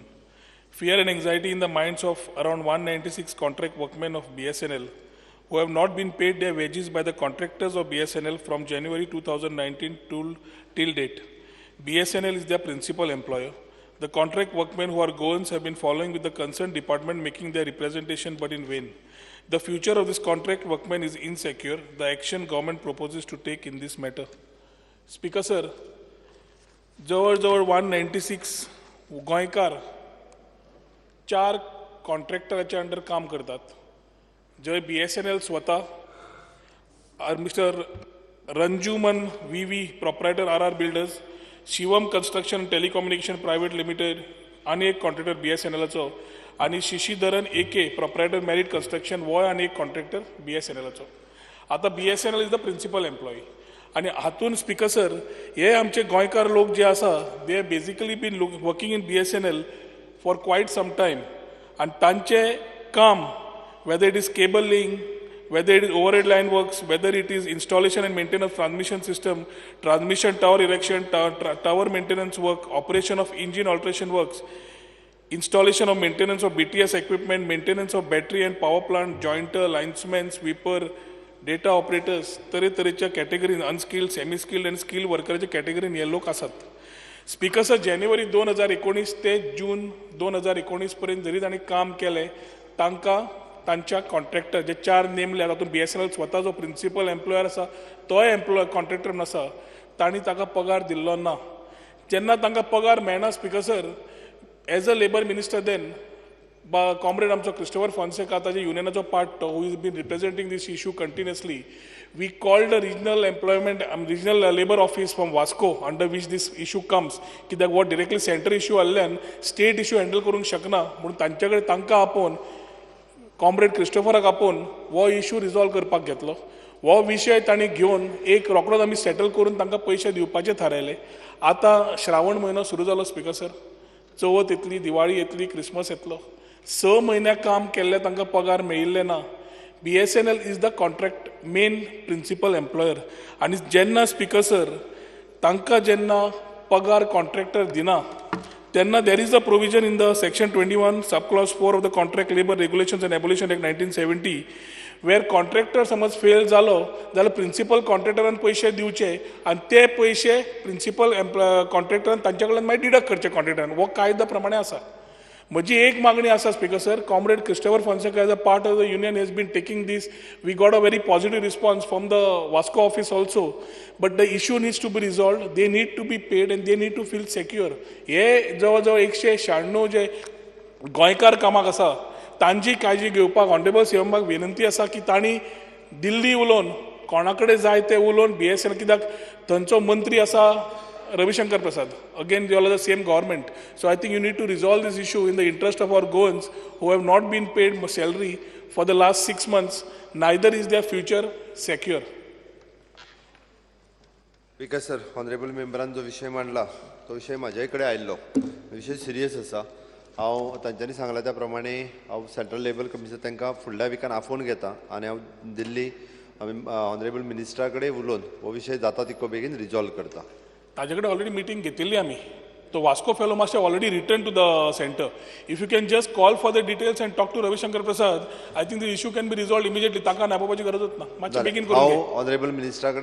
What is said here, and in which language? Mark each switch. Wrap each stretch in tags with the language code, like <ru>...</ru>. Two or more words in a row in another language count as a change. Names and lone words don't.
<en>Fear and anxiety in the minds of around 196 contract workmen of BSNL who have not been paid their wages by the contractors of BSNL from January 2019 till date. BSNL is their principal employer. The contract workmen who are goons have been following with the concerned department making their representation but in vain. The future of this contract workmen is insecure. The action government proposes to take in this matter. Speaker sir,</en> <kok>जवळ 196 गोंयकार 4 कॉन्ट्रॅक्टराच्या अंडर काम करतात. जय BSNL स्वतः मिस्टर रंजुमन VV प्रोप्रायटर RR बिल्डर्स, शिवम कन्स्ट्रक्शन टेलिकम्युनिकेशन प्रायव्हेट लिमिटेड आणि एक कॉन्ट्रॅक्टर BSNLचो आणि शशीधरन AK प्रोप्रायटर मेरिट कन्स्ट्रक्शन वो आणि एक कॉन्ट्रॅक्टर BSNLचो. आता BSNL</kok> <en>is the principal employee</en> <kok>आणि हातून स्पीकर सर हे आमचे गोंयकार लोक जे आसा</kok> <en>they basically been working in BSNL for quite some time and</en> <kok>तांचे काम</kok> <en>whether it is cabling, whether it is overhead line works, whether it is installation and maintenance of transmission system, transmission tower erection, tower maintenance work, operation of engine alteration works, installation of maintenance of BTS equipment, maintenance of battery and power plant, jointer, linesmen, sweeper, data operators,</en> <kok>तरेतरेच्या कॅटेगरीन अनस्किल्ड,</kok> <en>semi skilled</en> <kok>आणि स्किल्ड वर्करच्या कॅटेगरीन हे लोक आसात. स्पीकर सर जानेवारी 2019 ते जून 2019 पर्यंत जरी तांणी काम केले तांकां तांच्या कॉन्ट्रॅक्टर जे 4 नेमले तातूंत BSNL स्वता जो</kok> <en>principal employer</en> <kok>आसा तोय एम्प्लॉय कॉन्ट्रॅक्टर नसा तांणी ताका पगार दिल्लो ना. जेन्ना तांकां पगार मेळना स्पीकर सर</kok> <en>as a labour minister then comrade</en> <kok>आमचो क्रिस्टोफर फॉन्सेका ताजे युनियनाचो पार्ट तो</kok> <en>who is been representing this issue continuously. We called the regional labor office from Vasco under which this issue comes</en> <kok>कित्याक वो</kok> <en>directly center issue आसल्यान state issue handle</en> <kok>करूंक शकना म्हणून तांचे कडेन तांकां आपोवन कॉम्रेड क्रिस्टोफराक आपोवन वो इशू रिजॉल्व करपाक घेतलो. वो विशय तांणी घेवन एक रोखडोच आमी सेटल करून तांकां पयशे दिवपाचें थारायलें. आतां श्रावण म्हयनो सुरू जालो स्पीकर सर, चवथ येतली, दिवाळी येतली, क्रिसमस येतलो, 6 म्हयने काम केल्ले तांकां पगार मेळिल्ले ना.</kok> <en>BSNL is the contract main principal employer</en> <kok>आणि जेन्ना स्पीकर सर तांकां जेन्ना पगार कॉन्ट्रॅक्टर दिना तेन्ना</kok> <en>there is a provision in the section 21 subclause 4 of the contract labor regulations and abolition act 1970 where contractor</en> <kok>समज फेल जालो जाल्यार प्रिन्सिपल कॉन्ट्रॅक्टरान पयशे दिवचे आणि ते पयशे प्रिन्सिपल कॉन्ट्रॅक्टरान तांच्या कडल्यान मागीर डिडक्ट करचे कॉन्ट्रॅक्टरान. हो कायदा प्रमाणे आसा. म्हजी एक मागणी आसा स्पीकर सर, कॉम्रेड क्रिस्टोफर फॉन्सेका</kok> <en>as a part of the union has been taking this. we got a very positive response from the Vasco office also, but the issue needs to be resolved. they need to be paid and they need to feel secure.</en> <kok>हे जवळ 196 जे गोंयकार कामाक आसा तांची काळजी घेवपाक ऑनरेबल सीएमाक विनंती आसा की तांणी दिल्ली उलोवन कोणा कडेन जाय ते उलोवन BSNL कित्याक थंयचो मंत्री आसा Ravishankar Prasad.</kok> <en>Again, they all are the same government. So I think you need to resolve this issue in the interest of our goons who have not been paid salary for the last 6 months. Neither is their future secure. Speaker sir, honorable memberan</en> <kok>जो विषय मांडला तो विषय माझ्या कडे आयिल्लो. विषय सिरियस आसा. हांव तांच्यांनी सांगला त्या प्रमाणे हांव</kok> <en>central labour commission</en> <kok>तांकां फुडल्या विकान आफोवन घेता आनी हांव दिल्ली ऑनरेबल मिनिस्टरा कडेन उलोवन हो विशय जाता तितको बेगीन रिजॉल्व करता. ताजे कडेन</kok> <en>already meeting</en> <kok>घेतिल्ली आमी. तो वास्को फेलो मातशें</kok> <en>already return to the centre. If you can just call for the details and talk to Ravishankar Prasad, I think the issue can be resolved immediately.</en> <kok>ताका नापोवपाची गरजच ना. मातशें बेगीन करून हांव ऑनरेबल मिनिस्टरा कडेन</kok>